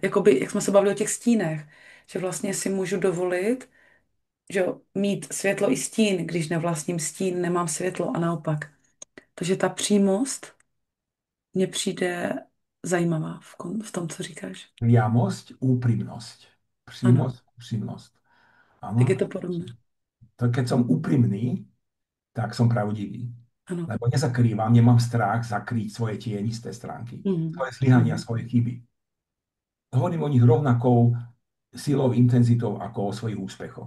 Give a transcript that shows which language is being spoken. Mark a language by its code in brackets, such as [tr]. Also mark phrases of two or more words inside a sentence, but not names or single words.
[cs] Jakoby, jak jsme se bavili o těch stínech, že vlastně si můžu dovolit, že jo, mít světlo i stín, když nevlastním stín, nemám světlo a naopak. Takže ta přímost mně přijde zajímavá v tom, co říkáš. [sk] Priamosť, úprimnosť. [cs] Ano, [sk] Prímosť, úprimnosť. [cs] tak je [sk] Áno. [cs] to podobné. [sk] To, keď som úprimný, tak som pravdivý. [cs] Ano. [sk] Lebo nezakrývam, nemám strach zakryť svoje tienisté stránky, Mhm. svoje zlyhania, Mhm. svoje chyby. Hovorím o nich rovnakou silou, intenzitou ako o svojich úspechoch.